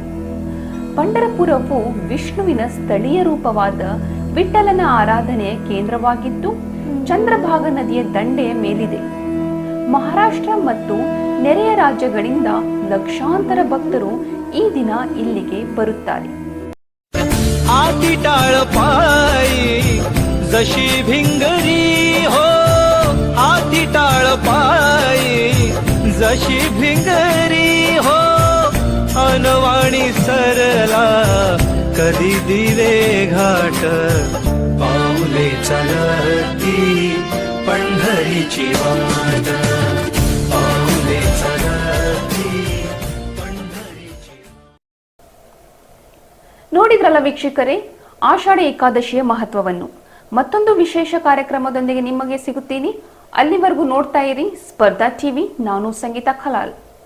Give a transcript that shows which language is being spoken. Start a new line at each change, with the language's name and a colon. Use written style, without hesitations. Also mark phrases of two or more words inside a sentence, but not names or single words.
Kannada: ಪಂಢರಪುರವು ವಿಷ್ಣುವಿನ ಸ್ಥಳೀಯ ರೂಪವಾದ ವಿಠ್ಠಲನ ಆರಾಧನೆಯ ಕೇಂದ್ರವಾಗಿದ್ದು ಚಂದ್ರಭಾಗ ನದಿಯ ದಂಡೆಯ ಮೇಲಿದೆ. ಮಹಾರಾಷ್ಟ್ರ ಮತ್ತು ನೆರೆಯ ರಾಜ್ಯಗಳಿಂದ ಲಕ್ಷಾಂತರ ಭಕ್ತರು ಈ ದಿನ ಇಲ್ಲಿಗೆ ಬರುತ್ತಾರೆ.
Marathi: आती टाळ पायी जशी भिंगरी हो, आती टाळ पायी जशी भिंगरी हो, अनवाणी सरला कधी दिवे घाट, पाऊले चलती पंढरीची वाट, पाऊले चलती पंढरीची.
Kannada: ನೋಡಿದ್ರಲ್ಲ ವೀಕ್ಷಕರೇ, ಆಷಾಢ ಏಕಾದಶಿಯ ಮಹತ್ವವನ್ನು. ಮತ್ತೊಂದು ವಿಶೇಷ ಕಾರ್ಯಕ್ರಮದೊಂದಿಗೆ ನಿಮಗೆ ಸಿಗುತ್ತೀನಿ. ಅಲ್ಲಿವರೆಗೂ ನೋಡ್ತಾ ಇರಿ ಸ್ಪರ್ಧಾ ಟಿವಿ. ನಾನು ಸಂಗೀತಾ ಖಲಾಲ್.